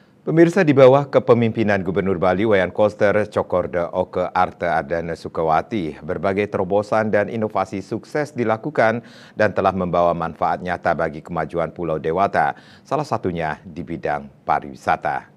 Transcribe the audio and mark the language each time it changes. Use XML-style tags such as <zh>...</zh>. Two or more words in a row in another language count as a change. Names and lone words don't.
<id>Pemirsa, di bawah kepemimpinan Gubernur Bali Wayan Koster Cokorda Oke Arte Adana Sukawati, berbagai terobosan dan inovasi sukses dilakukan dan telah membawa manfaat nyata bagi kemajuan Pulau Dewata, salah satunya di bidang pariwisata.</id>